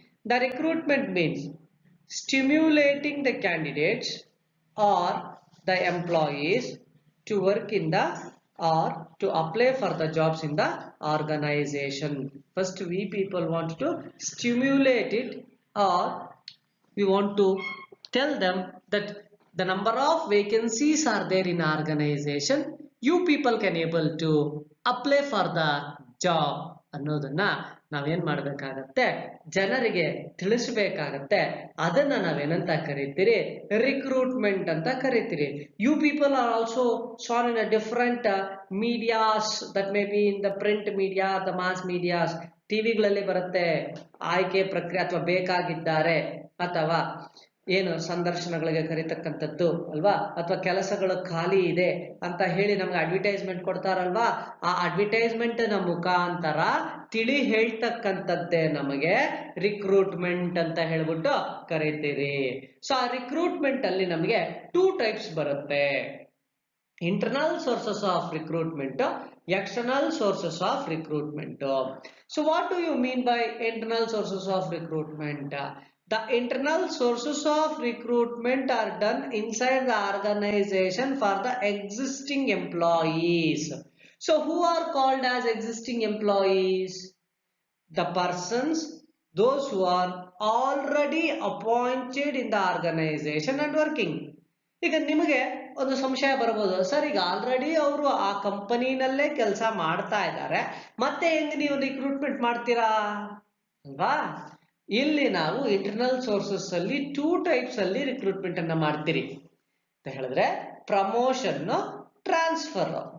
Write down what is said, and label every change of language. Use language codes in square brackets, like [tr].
[en] The recruitment means stimulating the candidates or the employees to work in the or to apply for the jobs in the organization. First we people want to stimulate it, or we want to tell them that the number of vacancies are there in organization. You people can able to apply for the job [kn] ಅನ್ನೋದನ್ನ ನಾವೇನ್ ಮಾಡ್ಬೇಕಾಗತ್ತೆ, ಜನರಿಗೆ ತಿಳಿಸಬೇಕಾಗತ್ತೆ. ಅದನ್ನ ನಾವೇನಂತ ಕರಿತೀರಿ, recruitment ಅಂತ ಕರಿತೀರಿ. [en] You people are also seen in a different medias, that may be in the print media, the mass medias. [kn] ಟಿವಿಗಳಲ್ಲಿ ಬರುತ್ತೆ ಆಯ್ಕೆ ಪ್ರಕ್ರಿಯೆ ಅಥವಾ ಬೇಕಾಗಿದ್ದಾರೆ, ಅಥವಾ ಏನು ಸಂದರ್ಶನಗಳಿಗೆ ಕರಿತಕ್ಕಂಥದ್ದು ಅಲ್ವಾ, ಅಥವಾ ಕೆಲಸಗಳು ಖಾಲಿ ಇದೆ ಅಂತ ಹೇಳಿ ನಮ್ಗೆ ಅಡ್ವರ್ಟೈಸ್ಮೆಂಟ್ ಕೊಡ್ತಾರಲ್ವಾ, ಆ ಅಡ್ವರ್ಟೈಸ್ಮೆಂಟ್ ನ ಮುಖಾಂತರ ತಿಳಿ ಹೇಳ್ತಕ್ಕಂಥದ್ದೇ ನಮಗೆ ರಿಕ್ರೂಟ್ಮೆಂಟ್ ಅಂತ ಹೇಳ್ಬಿಟ್ಟು ಕರಿತೀರಿ. ಸೊ ಆ ರಿಕ್ರೂಟ್ಮೆಂಟ್ ಅಲ್ಲಿ ನಮಗೆ 2 ಟೈಪ್ಸ್ ಬರುತ್ತೆ. [en] Internal sources of recruitment, external sources of recruitment. So what do you mean by internal sources of recruitment? The internal sources of recruitment are done inside the organization for the existing employees. So who are called as existing employees? The persons, those who are already appointed in the organization and working. [kn] ಈಗ ನಿಮಗೆ ಒಂದು ಸಂಶಯ ಬರಬಹುದು, sir ಈಗ already ಅವರು ಆ ಕಂಪನಿನಲ್ಲೇ ಕೆಲಸ ಮಾಡ್ತಾ ಇದ್ದಾರೆ, ಮತ್ತೆ ಹೆಂಗ್ ನೀವು ರಿಕ್ರೂಟ್ಮೆಂಟ್ ಮಾಡ್ತೀರಾ ಅಲ್ವಾ? ಇಲ್ಲಿ ನಾವು ಇಂಟರ್ನಲ್ ಸೋರ್ಸಸ್ ಅಲ್ಲಿ 2 ಟೈಪ್ಸ್ ಅಲ್ಲಿ ರಿಕ್ರೂಟ್ಮೆಂಟ್ ಅನ್ನ ಮಾಡ್ತೀರಿ ಅಂತ ಹೇಳಿದ್ರೆ, ಪ್ರಮೋಷನ್, ಟ್ರಾನ್ಸ್ಫರ್.